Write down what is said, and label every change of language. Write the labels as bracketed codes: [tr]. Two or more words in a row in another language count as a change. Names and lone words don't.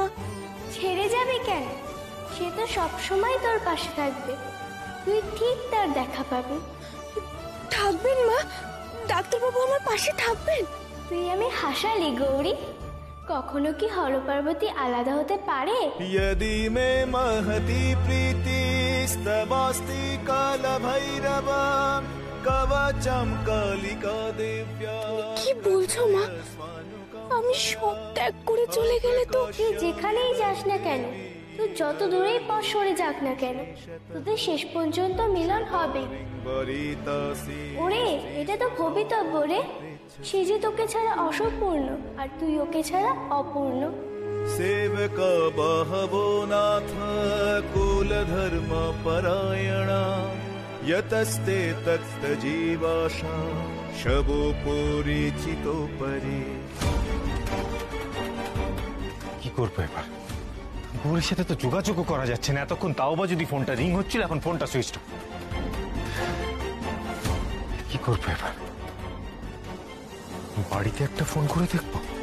[bn] ছেড়ে যাবে কেন? সে তো সবসময় তোর পাশে থাকবে, তুই ঠিক তার দেখা পাবি। থাকবেন মা? ডাক্তারবাবু আমার পাশে থাকবেন? তুই আমি হাসালি গৌরী, কখনো কি হরপার্বতী আলাদা হতে পারে? [sa] यदि मे महती प्रीति स्तवास्ति काल भैरव कवचम कालिका दिव्या। [bn] কি বলছো মা? আমি সব ত্যাগ করে চলে গেলে তো? তুই যেখানেই যাস না কেন, তুই যত দূরেই পথ সরে যাক না কেন, তোদের শেষ পর্যন্ত মিলন হবে। ওরে, এটা তো ভবিতব্য রে। সে যে তোকে ছাড়া অসম্পূর্ণ, আর তুই ওকে ছাড়া অপূর্ণ। [sa] सेवक बहवो नाथ कुल धर्म परायणा यतस्ते तक्त जीवाशा शबो परिचितो परे। [bn] কি করবো এবার? গৌরীর সাথে তো যোগাযোগও করা যাচ্ছে না এতক্ষণ, তাও বা যদি ফোনটা রিং হচ্ছিল, এখন ফোনটা [en] switch off. [bn] কি করবো এবার? বাড়িতে একটা ফোন করে দেখবো।